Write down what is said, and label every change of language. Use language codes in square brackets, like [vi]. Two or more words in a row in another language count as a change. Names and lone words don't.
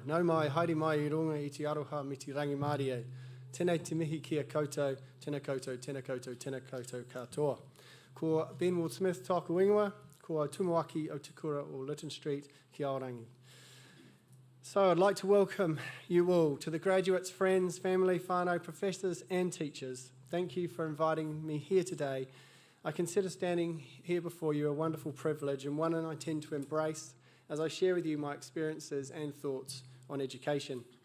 [mi] Nau mai, haere mai I runga I te aroha me te rangi Māori e. Tēnei te mihi kia koutou, tēnā koutou, tēnā koutou, tēnā koutou katoa. Ko Ben Ward-Smith tōku ingoa, ko au tumuaki o te kura o Lytton Street, ki Aorangi. [en] So I'd like to welcome you all to the graduates, friends, family, whānau, professors and teachers. Thank you for inviting me here today. I consider standing here before you a wonderful privilege and one I intend to embrace as I share with you my experiences and thoughts on education.